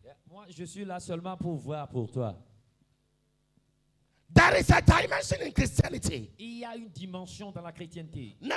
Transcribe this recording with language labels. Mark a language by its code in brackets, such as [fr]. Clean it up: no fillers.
[fr] Moi, je suis là seulement pour voir pour toi. [en] There is a dimension in Christianity. [fr] Il y a une dimension dans la chrétienté.